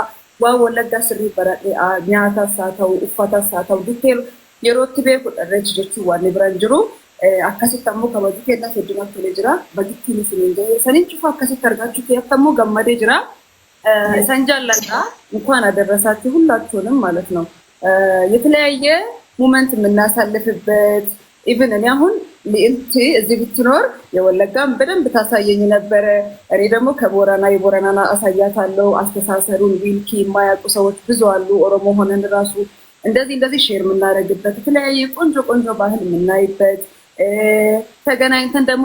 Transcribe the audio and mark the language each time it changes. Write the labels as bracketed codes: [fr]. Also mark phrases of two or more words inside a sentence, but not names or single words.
[om] waa wallagga sirrii baradhee nyaatas haa ta'u uffatas haa ta'u diteelu yerootti beekudha irreechi jechuun waan biraan jiru. Akkasitti ammoo kabaju kennaaf hedduumatti tolee jira. Bagittiin isiniin gahee saniin cufa akkasitti argachuu keessatti ammoo gammadee jira. San jaalladha [am] እንኳን አደረሳችሁ ሁላችሁንም ማለት ነው። የተለያየ ሞመንት የምናሳልፍበት ኢቭን እኔ አሁን ልዕልት እዚህ ብትኖር የወለጋም በደንብ ታሳየኝ ነበረ። እኔ ደግሞ የቦረናና አሳያታለሁ። አስተሳሰሩን ዊልኪ የማያውቁ ሰዎች ብዙ አሉ። ኦሮሞ ሆነን ራሱ እንደዚህ ሼር የምናደርግበት የተለያየ ቆንጆ ባህል የምናይበት ተገናኝተን ደግሞ